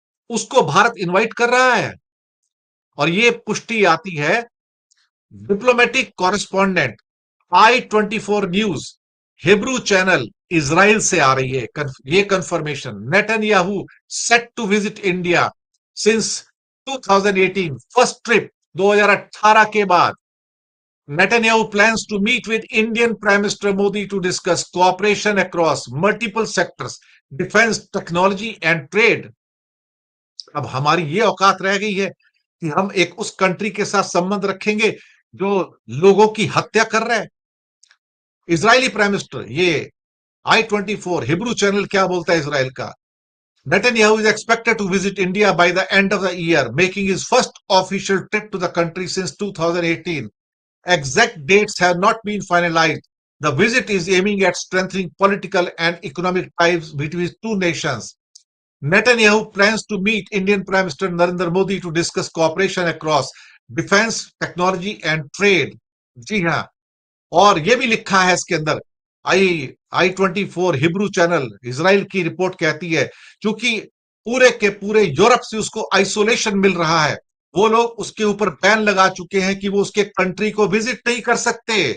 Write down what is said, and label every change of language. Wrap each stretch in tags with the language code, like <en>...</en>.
<hi>उसको भारत इनवाइट कर रहा है। और ये पुष्टि आती है diplomatic correspondent I24 news Hebrew channel Israel से आ रही है ये confirmation.</hi> <en>Netanyahu set to visit India since 2018, first trip 2018</en> <hi>के बाद।</hi> <en>Netanyahu plans to meet with Indian Prime Minister Modi to discuss cooperation across multiple sectors, defense, technology and trade.</en> <hi>अब हमारी ये औकात रह गई है कि हम एक उस कंट्री के साथ संबंध रखेंगे जो लोगों की हत्या कर रहा है। इजरायली प्राइम मिनिस्टर, ये I24 हिब्रू चैनल क्या बोलता है इजराइल का?</hi> <en>Netanyahu is expected to visit India by the end of the year, making his first official trip to the country since 2018. Exact dates have not been finalized. The visit is aiming at strengthening political and economic ties between two nations. Netanyahu plans to meet Indian Prime Minister Narendra Modi to discuss cooperation across defence technology and trade.</en> <hi>जी हाँ, और ये भी लिखा है इसके अंदर, आई I-24 Hebrew channel Israel की report कहती है, क्योंकि पूरे के पूरे यूरोप से उसको आइसोलेशन मिल रहा है, वो लोग उसके ऊपर बैन लगा चुके हैं कि वो उसके कंट्री को विजिट नहीं कर सकते।</hi>